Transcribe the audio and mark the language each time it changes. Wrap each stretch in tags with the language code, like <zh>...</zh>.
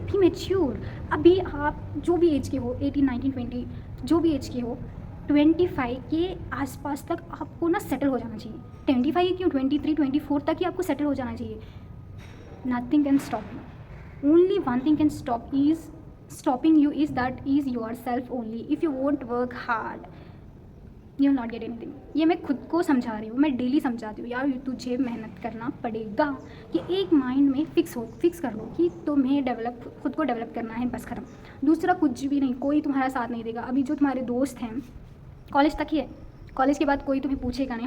<hi>भी मैच्योर, अभी आप जो भी एज के हो, 18, 19, 20, जो भी एज के हो, 25 के आसपास तक आपको ना सेटल हो जाना चाहिए। 25 क्यों, 23, 24 तक ही आपको सेटल हो जाना चाहिए।</hi> <en>Nothing can stop you, only one thing can stopping you is yourself only. If you won't work hard, you will not get anything.</en> <hi>ये मैं खुद को समझा रही हूँ, मैं डेली समझाती हूँ यार, तुझे मेहनत करना पड़ेगा। कि एक माइंड में फिक्स कर लो कि तुम्हें खुद को डेवलप करना है, बस खत्म। दूसरा कुछ भी नहीं, कोई तुम्हारा साथ नहीं देगा। अभी जो तुम्हारे दोस्त हैं कॉलेज तक ही है, कॉलेज के बाद कोई तुम्हें पूछेगा नहीं।</hi>